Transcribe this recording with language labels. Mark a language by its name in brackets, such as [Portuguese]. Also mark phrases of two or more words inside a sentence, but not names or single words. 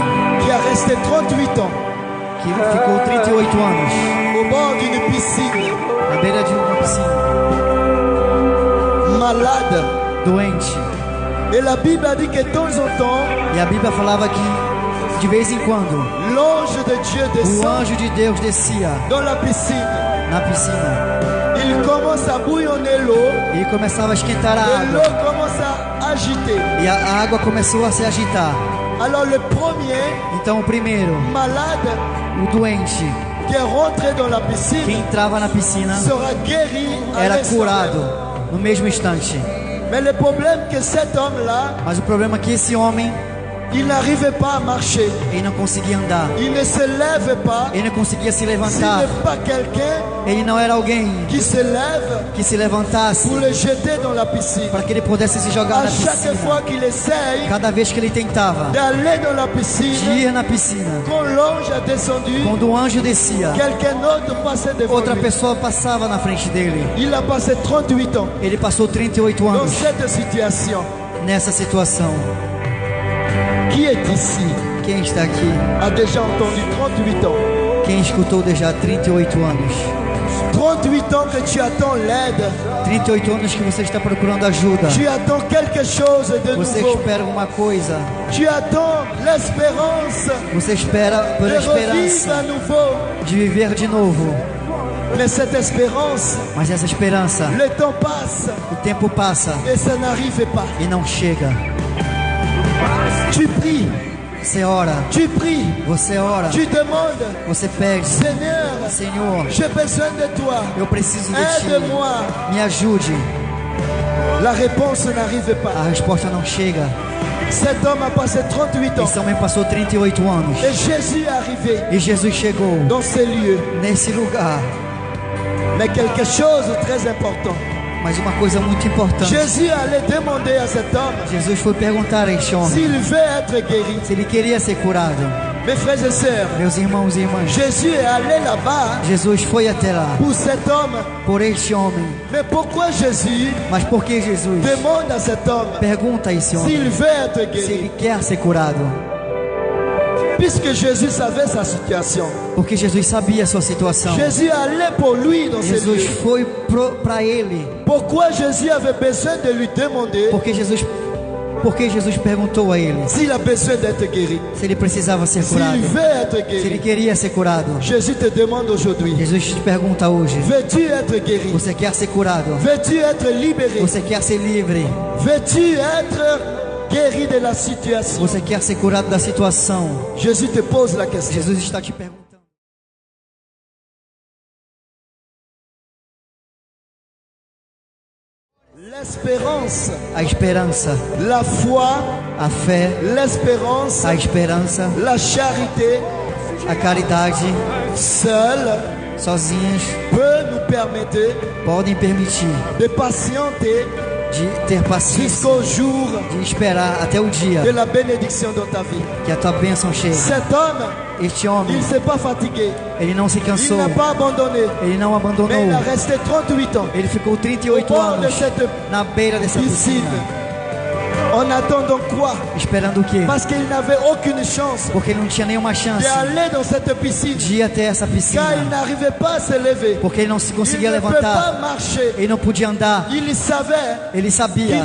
[French] qui a resté 38 ans [Portuguese] que ficou 38 anos [French] au bord d'une piscine, [Portuguese] na beira de uma piscina, [French] malade. [Portuguese] doente. [French] Et la Bible a dit que de temps en temps, [Portuguese] E a Bíblia falava que, de vez em quando, [French] l'ange de Dieu [Portuguese] o [French] descend [Portuguese] anjo de Deus descia [French] dans la piscine. [Portuguese] na piscina [French] Il commence à bouillonner l'eau [Portuguese] e começava a esquentar a [French] et l'eau [Portuguese] água. [French] commence à agiter. [Portuguese] E a água começou a se agitar. [French] Alors le premier [Portuguese] Então o primeiro, [French] malade [Portuguese] o doente, [French] qui est rentré dans la [Portuguese] que [French] piscine [Portuguese] entrava na piscina, [French] sera guéri à [Portuguese] era [French] l'instant [Portuguese] curado [French] même. [Portuguese] no mesmo instante. [French] Mais le problème que cet homme-là, [Portuguese] Mas o problema é que esse homem, [French] il n'arrivait pas à marcher. [Portuguese] ele não conseguia andar. [French] Il ne se lève pas. [Portuguese] Ele não conseguia se [French] S'il [Portuguese] levantar. [French] n'est pas quelqu'un [Portuguese] Ele não era alguém [French] qui se lève [Portuguese] que se levantasse [French] pour le jeter dans la piscine. [Portuguese] para que ele pudesse se jogar [French] À [Portuguese] na [French] chaque [Portuguese] piscina. [French] fois qu'il essaye [Portuguese] Cada vez que ele tentava [French] d'aller dans la [Portuguese] de [French] piscine, [Portuguese] ir na piscina, [French] quand l'ange a descendu, [Portuguese] quando o anjo descia, [French] quelqu'un d'autre passait devant [Portuguese] outra [French] lui. [Portuguese] pessoa passava na frente dele. [French] Il a passé 38 ans [Portuguese] Ele passou 38 [French] dans [Portuguese] anos [French] cette situation. [Portuguese] nessa situação. [French] Qui est ici [Portuguese] Quem está aqui? [French] a déjà entendu 38 ans? [Portuguese] Quem escutou já 38 anos? [French] 38 ans que tu attends l'aide. [Portuguese] 38 anos que você está procurando ajuda. [French] Tu attends quelque chose de [Portuguese] Você [French] nouveau. [Portuguese] espera uma coisa. [French] Tu attends l'espérance [Portuguese] Você espera [French] de [Portuguese] pela [French] revivre à [Portuguese] esperança [French] nouveau. [Portuguese] de viver de novo. [French] Mais cette espérance, [Portuguese] Mas essa esperança, [French] le temps passe [Portuguese] o tempo passa [French] et ça n'arrive pas. [Portuguese] e não chega. [French] Tu pries, [Portuguese] Você ora, [French] tu pries, [Portuguese] você ora, [French] tu demandes, [Portuguese] você pede: [French] Seigneur, [Portuguese] Senhor, [French] j'ai besoin de toi. [Portuguese] eu preciso de ti. [French] Aide-moi. [Portuguese] Me ajude. [French] La réponse n'arrive pas. [Portuguese] A resposta não chega. [French] Cet homme a passé 38 ans. [Portuguese] Esse homem passou 38 anos. [French] Et Jésus est arrivé [Portuguese] E Jesus chegou [French] dans ces lieux. [Portuguese] nesse lugar. [French] Mais quelque chose de très important. [Portuguese] Mas uma coisa muito importante. [French] Jésus allait demander à cet homme [Portuguese] Jesus foi perguntar a este homem [French] s'il veut être guéri. [Portuguese] se ele queria ser curado. [French] Mes frères et sœurs, [Portuguese] Meus irmãos e irmãs, [French] Jésus est allé là-bas [Portuguese] Jesus foi até lá [French] pour cet homme. [Portuguese] por este homem. [French] Mais pourquoi Jésus [Portuguese] Mas por que Jesus [French] demande à cet homme [Portuguese] pergunta a esse homem [French] s'il veut être [Portuguese] se [French] guéri? [Portuguese] ele quer ser curado? [French] Puisque Jésus savait sa situation. [Portuguese] Porque Jesus sabia a sua situação. [French] Jésus allait pour lui dans ces [Portuguese] Jesus [French] lieux. [Portuguese] foi para ele. [French] Pourquoi Jésus avait besoin de lui demander [Portuguese] Porque Jesus perguntou a ele [French] s'il a besoin d'être guéri? [Portuguese] se ele precisava ser curado, [French] S'il veut être [Portuguese] se ele [French] guéri. [Portuguese] queria ser curado. [French] Jésus te demande aujourd'hui, [Portuguese] Jesus te pergunta hoje: [French] veux-tu être guéri? [Portuguese] você quer ser curado? [French] Veux-tu être libéré? [Portuguese] Você quer ser livre? [French] Veux-tu être guéri de la situation? [Portuguese] Você quer ser curado da situação? [French] Jésus te pose la question. [Portuguese] Jesus está te perguntando. [French] L'espérance, [Portuguese] A esperança, [French] la foi, [Portuguese] a fé, [French] l'espérance, [Portuguese] a esperança, [French] la charité, [Portuguese] a caridade, [French] seule, [Portuguese] sozinhas, [French] peut nous permettre [Portuguese] podem permitir [French] de patienter [Portuguese] de ter paciência, [French] jusqu'au jour [Portuguese] de esperar até o dia [French] de la bénédiction dans ta vie. [Portuguese] que a tua bênção chegue. [French] Cet homme, [Portuguese] Este [French] il [Portuguese] homem, [French] ne s'est pas fatigué, [Portuguese] ele não se [French] il [Portuguese] cansou, [French] n'a pas abandonné, [Portuguese] ele não [French] mais [Portuguese] abandonou. [French] il a resté 38 ans [Portuguese] Ele ficou [French] au [Portuguese] 38 [French] bord de [Portuguese] anos [French] cette [Portuguese] na beira dessa [French] piscine. [Portuguese] piscina, [French] En attendant quoi? [Portuguese] esperando o quê? [French] Parce qu'il n'avait aucune chance [Portuguese] Porque ele não tinha nenhuma chance [French] d'aller dans cette piscine, [Portuguese] de ir até essa [French] car il [Portuguese] piscina, [French] n'arrivait pas à se lever. [Portuguese] porque ele não se [French] Il [Portuguese] conseguia [French] ne peut pas [Portuguese] levantar, [French] marcher. [Portuguese] ele não podia andar, [French] Il savait [Portuguese] ele [French] qu'il [Portuguese] sabia